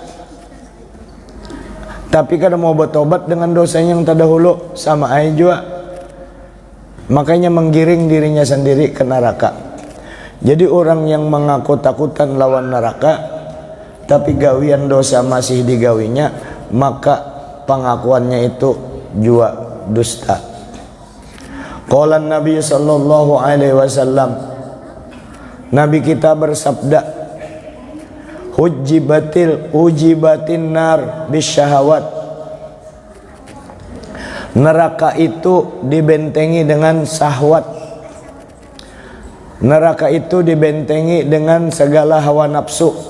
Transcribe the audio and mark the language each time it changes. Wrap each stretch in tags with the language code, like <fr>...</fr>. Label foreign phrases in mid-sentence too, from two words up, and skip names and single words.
<bjn>tapi kada mau bertobat dengan dosanya yang terdahulu, sama aja juga, makanya menggiring dirinya sendiri ke neraka. Jadi orang yang mengaku takutan lawan neraka tapi gawian dosa masih digawinya, maka pengakuannya itu juga dusta.</bjn> <ar>قال النبي صلى الله عليه وسلم,</ar> <bjn>Nabi kita bersabda,</bjn> <ar>حجبت النار بالشهوات.</ar> <bjn>Neraka itu dibentengi dengan syahwat. Neraka itu dibentengi dengan segala hawa nafsu.</bjn>